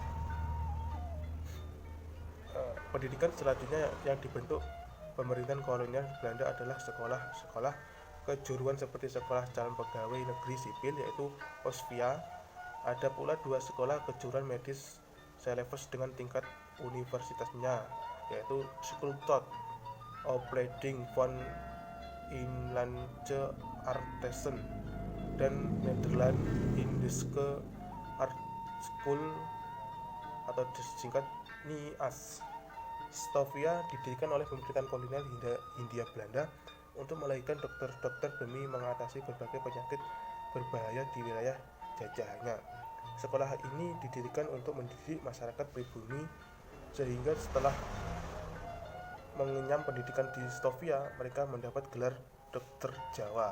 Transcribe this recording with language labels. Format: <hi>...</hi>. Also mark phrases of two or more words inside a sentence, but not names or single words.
<id>Pendidikan selanjutnya yang dibentuk pemerintahan kolonial Belanda adalah sekolah-sekolah kejuruan seperti sekolah calon pegawai negeri sipil yaitu Posvia. Ada pula dua sekolah kejuruan medis selevel dengan tingkat universitasnya yaitu School tot Opleiding van Inlandse Artsen dan Nederland Indische Art School atau disingkat NIAS. Stovia didirikan oleh pemerintahan kolonial Hindia Belanda untuk melahirkan dokter-dokter demi mengatasi berbagai penyakit berbahaya di wilayah jajahannya. Sekolah ini didirikan untuk mendidik masyarakat pribumi sehingga setelah mengenyam pendidikan di Stovia, mereka mendapat gelar dokter Jawa.</id>